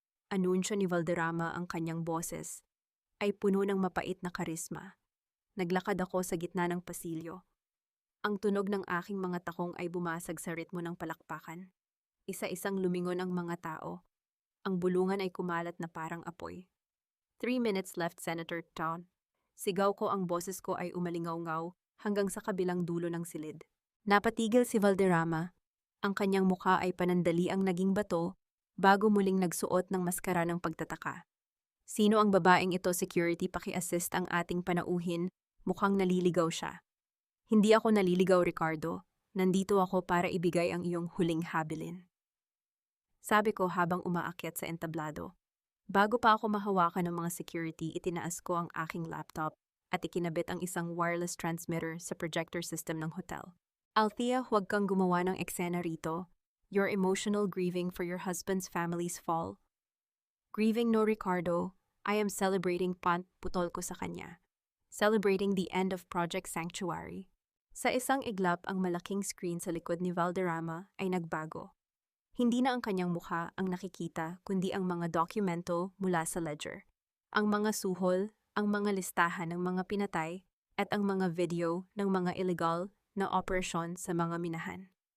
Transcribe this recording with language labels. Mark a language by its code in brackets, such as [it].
[tl] Anunsyo ni Valderrama, ang kanyang boses ay puno ng mapait na karisma. Naglakad ako sa gitna ng pasilyo. Ang tunog ng aking mga takong ay bumasag sa ritmo ng palakpakan. Isa-isang lumingon ang mga tao. Ang bulungan ay kumalat na parang apoy. [en] 3 minutes left, Senator Town. [tl] Sigaw ko, ang boses ko ay umalingaw-ngaw hanggang sa kabilang dulo ng silid. Napatigil si Valderrama. Ang kanyang mukha ay panandali ang naging bato bago muling nagsuot ng maskara ng pagtataka. Sino ang babaeng ito? Security, paki-assist ang ating panauhin. Mukhang naliligaw siya. Hindi ako naliligaw, Ricardo. Nandito ako para ibigay ang iyong huling habilin. Sabi ko habang umaakyat sa entablado. Bago pa ako mahawakan ng mga security, itinaas ko ang aking laptop at ikinabit ang isang wireless transmitter sa projector system ng hotel. Althea, huwag kang gumawa ng eksena rito. [en] You're emotional grieving for your husband's family's fall. Grieving, no, Ricardo. I am celebrating, [tl] putol ko sa kanya. [en] Celebrating the end of Project Sanctuary. [tl] Sa isang iglap, ang malaking screen sa likod ni Valderrama ay nagbago. Hindi na ang kanyang mukha ang nakikita, kundi ang mga dokumento mula sa ledger. Ang mga suhol, ang mga listahan ng mga pinatay, at ang mga video ng mga illegal na operasyon sa mga minahan.